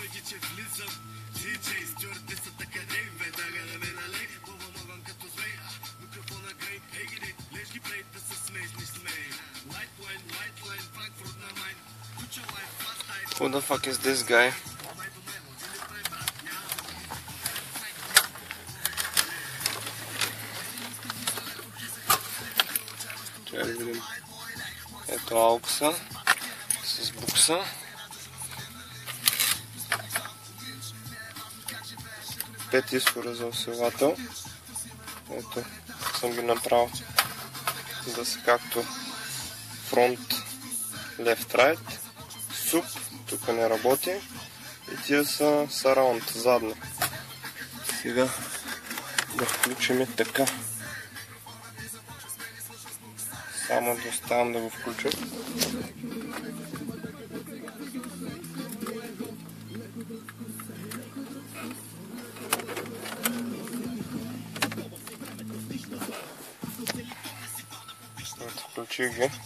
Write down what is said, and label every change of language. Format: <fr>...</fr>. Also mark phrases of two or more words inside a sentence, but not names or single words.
<en>Who the fuck is this guy?</en> <bg>Трябва да видим. Ето аукса с букса. Пет изхора за усилател. Ето съм ги направил да са както фронт,</bg> <en>left, right,</en> <bg>суп, тук не работи и тия са surround, задно. Сега да включим така. Само да оставам да го включа. Включих ги.</bg>